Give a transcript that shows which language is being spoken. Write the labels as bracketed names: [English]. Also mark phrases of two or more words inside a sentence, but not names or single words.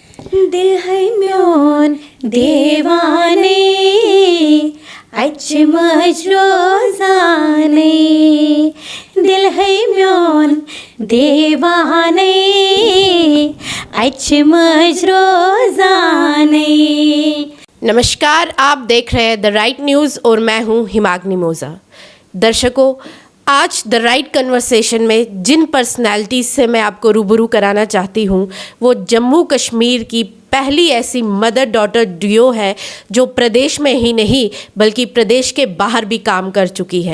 [Kashmiri] دِل ہے میون دیوانے اچھ مز روزانے، دِل ہے میون دیوانے اچھ مز روزانے. [Hindi] नमस्कार, आप देख रहे हैं द राइट न्यूज़ और मैं हूं हिमाग्नि मोज़ा। दर्शकों, आज द राइट कन्वर्सेशन में जिन पर्सनैलिटीज़ से मैं आपको रूबरू कराना चाहती हूं वो जम्मू कश्मीर की पहली ऐसी [English] mother daughter duo [Hindi] है जो प्रदेश में ही नहीं बल्कि प्रदेश के बाहर भी काम कर चुकी है।